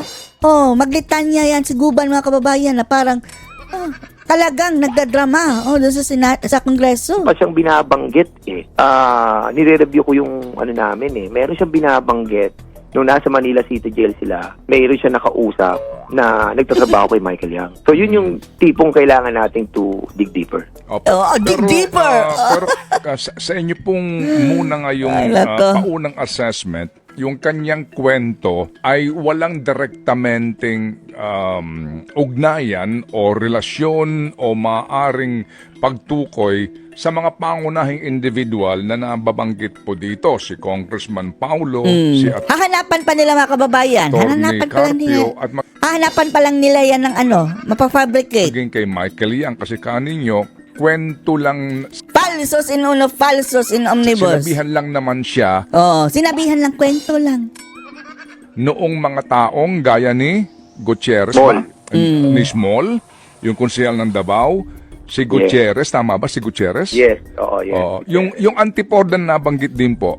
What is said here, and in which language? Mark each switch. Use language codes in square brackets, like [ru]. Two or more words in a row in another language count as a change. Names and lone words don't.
[tl] Oh, maglitanya yan si Guban, mga kababayan, na parang talagang nagdadrama doon sa Kongreso. pa siyang binabanggit eh. Nire-review ko yung ano namin eh. Meron siyang binabanggit nung nasa Manila City Jail sila. Mayroon siya nakausap na nagtatrabaho kay Michael Yang. So yun yung tipong kailangan nating [en] to dig deeper. [tl] Opo. [en] Dig deeper. [tl] Pero sa inyo pong muna ngayong Ay, nako. paunang assessment, yung kanyang kwento ay walang direktamenteng ugnayan o relasyon o maaring pagtukoy sa mga pangunahing individual na nababanggit po dito. Si Congressman Paulo, si Hahanapan pa nila, mga kababayan. Atty. Hahanapan pa lang nila. Carpio at Hahanapan pa lang nila yan ng mapafabricate. maging kay Michael Yang kasi kaninyo, kwento lang, [la] Falsos in uno, falsos in omnibus. [tl] sinabihan lang naman siya Sinabihan lang, kwento lang. noong mga taong gaya ni Gutierrez, Small. ni Small, yung konsehal ng Davao, si Gutierrez, tama ba si Gutierrez? [en] Yes, oo, yes. [tl] Oo. Yung antipoda na nabanggit din po.